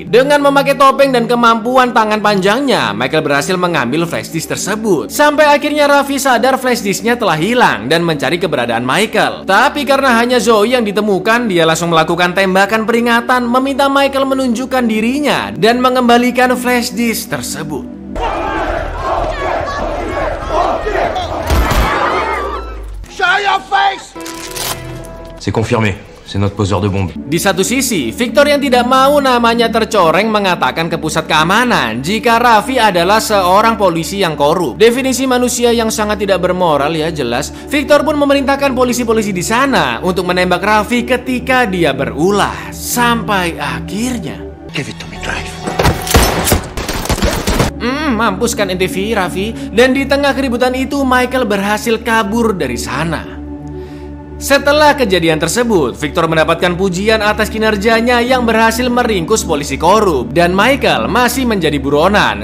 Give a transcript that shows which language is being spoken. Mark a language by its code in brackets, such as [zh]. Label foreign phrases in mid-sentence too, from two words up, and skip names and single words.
[id] Dengan memakai topeng dan kemampuan tangan panjangnya, Michael berhasil mengambil [en] flash disk [id] tersebut. Sampai akhirnya Raffi sadar [en] flash disknya [id] telah hilang dan mencari keberadaan Michael. Tapi karena hanya Zoe yang ditemukan, dia langsung melakukan tembakan peringatan, meminta Michael menunjukkan dirinya dan mengembalikan [en] flash disk [id] tersebut. [fr] C'est confirmé. C'est notre poseur de bombe. [id] Di satu sisi, Victor yang tidak mau namanya tercoreng mengatakan ke pusat keamanan jika Raffi adalah seorang polisi yang korup. Definisi manusia yang sangat tidak bermoral ya jelas. Victor pun memerintahkan polisi-polisi di sana untuk menembak Raffi ketika dia berulah. Sampai akhirnya [en] Give it to me, drive. [id] Mampus kan NTV Raffi. Dan di tengah keributan itu Michael berhasil kabur dari sana. Setelah kejadian tersebut, Victor mendapatkan pujian atas kinerjanya yang berhasil meringkus polisi korup dan Michael masih menjadi buronan.